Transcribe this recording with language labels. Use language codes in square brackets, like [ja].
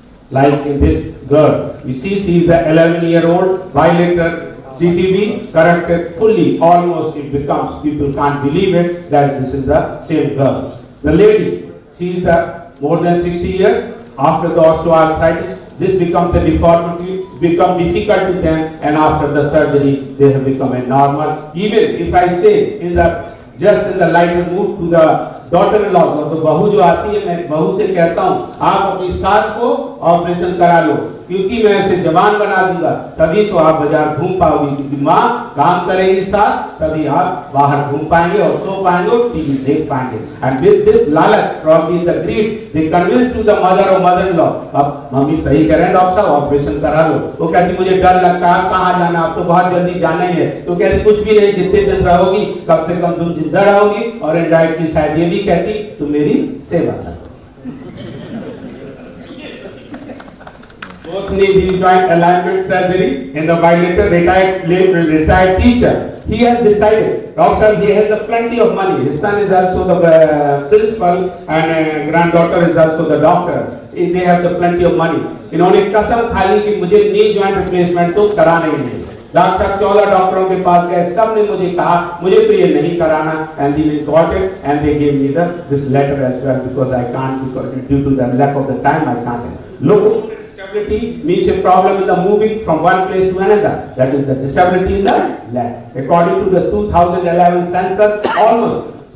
[en] Like in this girl, you see she is the 11-year-old bilateral CTB corrected fully. Almost it becomes, people can't believe it that this is the same girl. The lady, she is the more than 60 years after the osteoarthritis. This becomes a deformity, become difficult to them, and after the surgery, they have become a normal. Even if I say just in the lighter mood to the daughter-in-law [hi] और तो बहू जो आती है मैं बहू से कहता हूँ आप अपनी सास को ऑपरेशन करा लो क्योंकि मैं इसे जवान बना दूंगा तभी तो आप बाजार घूम पाओगे क्योंकि माँ काम करेगी सास तभी आप बाहर घूम पाएंगे और सो पाएंगे और टीवी देख पाएंगे [en] and with this [hi] लालच [en] probably the greed they convinced to the mother or mother-in-law [hi] अब मम्मी सही कह रहे हैं डॉक्टर साहब ऑपरेशन करा लो वो कहती मुझे डर लगता है कहाँ जाना आप तो बहुत जल्दी जाना ही है तो कहती कुछ भी नहीं जितने दिन रहोगी कम से कम तुम जिंदा रहोगी और इनडायरेक्टली शायद ये भी कहती तो मेरी सेवा करो [en] both knee joint alignment surgery in the bilateral retired teacher. He has decided, Doctor, he has plenty of money. His son is also the principal and granddaughter is also the doctor. They have plenty of money. [hi] इन्होंने कसम खा ली कि मुझे knee joint replacement तो कराना ही नहीं. Doctor साहब 14 डॉक्टरों के पास गए सब ने मुझे कहा मुझे तो ये नहीं कराना [en] and they got it and they gave me this letter as well because I can't because due to the lack of the time I can't. Locomotor disability means a problem in the moving from one place to another. That is the disability in the leg. According to the 2011 census, almost